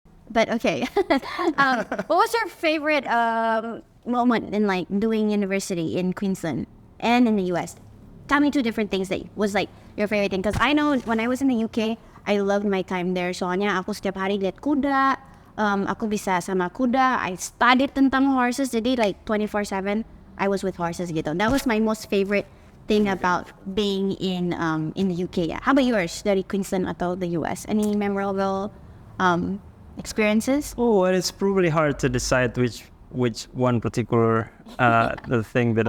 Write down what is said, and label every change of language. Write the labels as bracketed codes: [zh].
[en] But okay. What was your favorite moment in like doing university in Queensland and in the US? Tell me 2 different things that was like your favorite thing. Because I know when I was in the UK, I loved my time there. [id] Soalnya aku setiap hari lihat kuda. Aku bisa sama kuda. [en] I studied tentang horses. Jadi like 24/7, I was with horses gitu. That was my most favorite thing about being in the UK. Yeah. How about yours? [id] Dari Queensland atau [en] the US? Any memorable experiences? Oh, well, it's probably hard to decide which one particular the thing that